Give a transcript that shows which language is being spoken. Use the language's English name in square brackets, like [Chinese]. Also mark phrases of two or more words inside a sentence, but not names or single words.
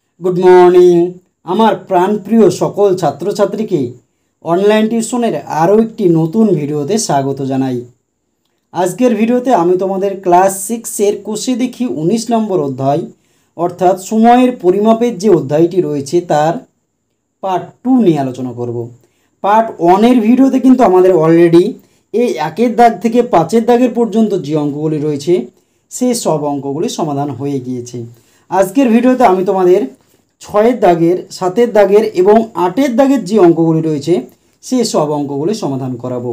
[English] Good morning [Bangla] আমার প্রাণপ্রিয় সকল ছাত্র ছাত্রী কে অনলাইন টিউশনের আরো একটি নতুন ভিডিওতে স্বাগত জানাই। আজকের ভিডিওতে আমি তোমাদের ক্লাস 6 এর কষে দেখি 19 নম্বর অধ্যায় অর্থাৎ সময়ের পরিমাপের যে অধ্যায়টি রয়েছে তার পার্ট 2 নিয়ে আলোচনা করব। পার্ট 1 এর ভিডিওতে কিন্তু আমাদের অলরেডি এই একের দাগ থেকে পাঁচের দাগের পর্যন্ত যে অঙ্কগুলি রয়েছে সেই সব অঙ্কগুলি সমাধান হয়ে গিয়েছে। আজকের ভিডিওতে আমি তোমাদের ছয়ের দাগের, সাতের দাগের এবং আটের দাগের যে অঙ্কগুলি রয়েছে সেই সব অঙ্কগুলি সমাধান করাবো।